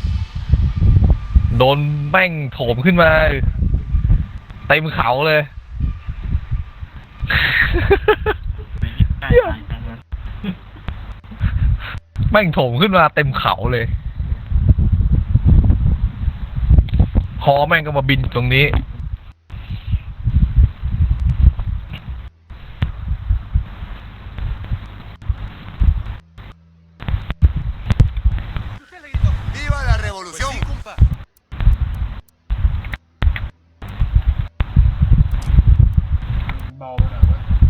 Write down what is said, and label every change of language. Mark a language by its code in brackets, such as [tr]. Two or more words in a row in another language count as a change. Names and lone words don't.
[th] โดนแม่งโถมขึ้นมาเต็มเขาเลย ใกล้ตายจังเลย แม่งโถมขึ้นมาเต็มเขาเลยฮอแม่งก็มาบินตรงนี้ [es] ¡Viva la revolución! [th] เบาไปหน่อยเว้ย